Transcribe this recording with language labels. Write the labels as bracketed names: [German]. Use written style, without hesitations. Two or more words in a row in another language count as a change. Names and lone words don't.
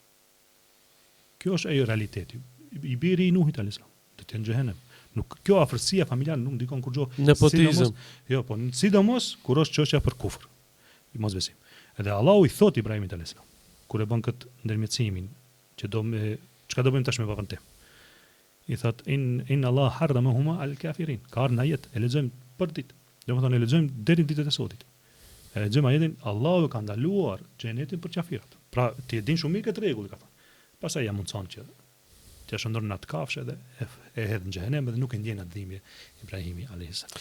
[Albanian] Kjo është ajo realiteti. I biri i Nuhit [Arabic] عليه السلام [Albanian] do të jenë në xhenem. Nuk kjo afërsia familjare nuk ndikon kurrë. Nepotizëm. Jo, po sidomos kur është çështja për kufër. I mosbesim. Edhe Allahu i thot Ibrahimit [Arabic] عليه السلام [Albanian] kur e bën këtë ndërmjetësimin që çka do bëjmë tash me babën tim. [Arabic] I thot إن الله حرمهما الكافرين. [Albanian] Ka në ajet e lexojmë për ditë. Domethënë e lexojmë deri në ditët e sotit. E lexojmë ajetin Allahu ka ndaluar xhenetin për qafirat. Pra ti e din shumë mirë këtë rregull, ka thënë. Pastaj ja mundson që t'ia shndron në atë kafshë dhe e hedh në xhenem dhe nuk e ndjen atë dhimbje Ibrahimi [Arabic] عليه السلام.